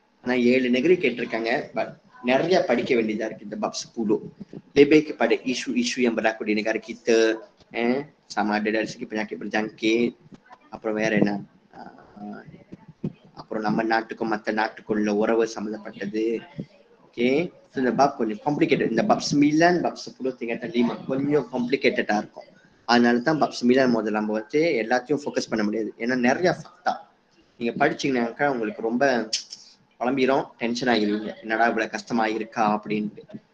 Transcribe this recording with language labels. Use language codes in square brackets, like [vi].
[ta] ஆனால் 7 நெகிரி கேட்டிருக்காங்க, பட் நிறைய படிக்க வேண்டியதா இருக்கு இந்த pop 10. [ms] lebih kepada isu-isu yang berlaku di negara kita, sama ada dari segi penyakit berjangkit, [ta] அப்புறம் வேற என்ன, அப்புறம் நம்ம நாட்டுக்கும் மற்ற நாட்டுக்கும் உள்ள உறவு சம்மந்தப்பட்டது. ஓகே, இந்த பாப் கொஞ்சம் காம்ப்ளிகேட்டட். இந்த பாப் 9 பாப் 10 திங்கத்தான் 5 கொஞ்சம் காம்ப்ளிகேட்டடா இருக்கும். அதனால தான் பாப் 9 முதல்ல நம்ம வந்து எல்லாத்தையும் ஃபோக்கஸ் பண்ண முடியாது. ஏன்னா நிறைய ஃபக்டா நீங்க படிச்சீங்கன்னாக்கா உங்களுக்கு ரொம்ப குழம்பிடும், டென்ஷன் ஆகிடுவீங்க, என்னடா இவ்வளவு கஷ்டமா இருக்கா அப்படின்ட்டு.